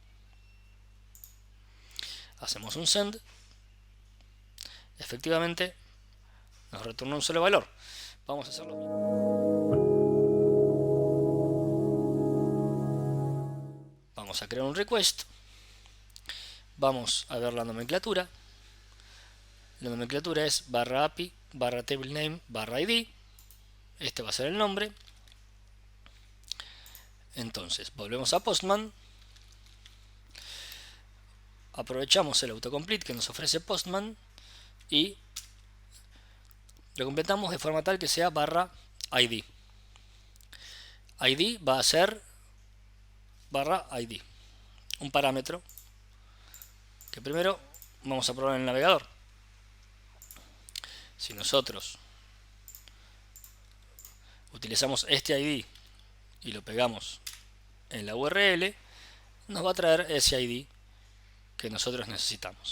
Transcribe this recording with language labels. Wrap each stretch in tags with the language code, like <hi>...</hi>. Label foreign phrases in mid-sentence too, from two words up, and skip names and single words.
<es>Hacemos un send, efectivamente nos retorna un solo valor. Vamos a hacerlo. Vamos a crear un request, vamos a ver la nomenclatura. La nomenclatura es barra API, barra</es> <en>table name,</en> <es>barra ID. Este va a ser el nombre. Entonces volvemos a Postman, aprovechamos el autocomplete que nos ofrece Postman y lo completamos de forma tal que sea barra ID. ID va a ser barra ID, un parámetro que primero vamos a probar en el navegador. Si nosotros utilizamos este ID y lo pegamos en la URL, nos va a traer ese ID que nosotros necesitamos.</es>